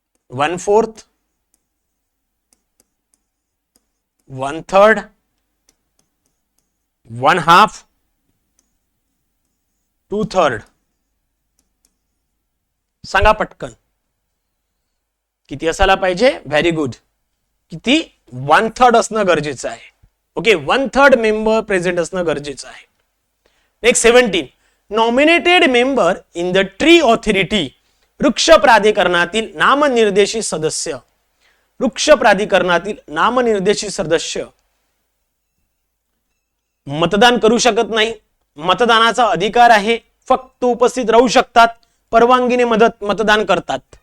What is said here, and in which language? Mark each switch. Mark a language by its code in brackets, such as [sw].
[mr] 1/4, 1/3, 1/2, 2/3. सांगा पटकन किती असायला पाहिजे? Very good. किती? 1/3 असणं गरजेचं आहे. ओके, 1/3 मेंबर प्रेझेंट असणं गरजेचं आहे. [en] Next 17, nominated member in the tree authority. [mr] वृक्ष प्राधिकरणातील नामनिर्देशित सदस्य. वृक्ष प्राधिकरणातील नामनिर्देशित सदस्य मतदान करू शकत नाही. मतदानाचा अधिकार आहे, फक्त उपस्थित राहू शकतात, परवानगीने मतदान करतात.